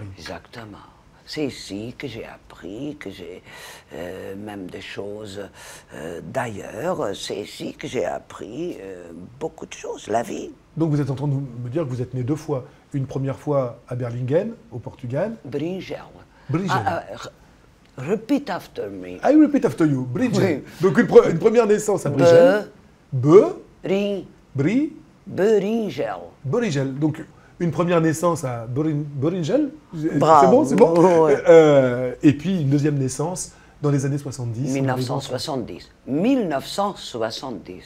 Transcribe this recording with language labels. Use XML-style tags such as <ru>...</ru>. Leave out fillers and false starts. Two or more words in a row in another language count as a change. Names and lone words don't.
<fr>Exactement. C'est ici que j'ai appris, que j'ai même des choses d'ailleurs. C'est ici que j'ai appris beaucoup de choses, la vie. Donc vous êtes en train de me dire que vous êtes né 2 fois. Une première fois à Berlingen, au Portugal. Bringel. Bringel.</fr> <en>Repeat after me. I repeat after you. Bringel.</en> <fr>Oui. Donc une première naissance à Bringel. Bringel. Donc une première naissance à Bringel. C'est bon, c'est bon. Ouais. Et puis une deuxième naissance dans les années 70. 1970. 1970.</fr>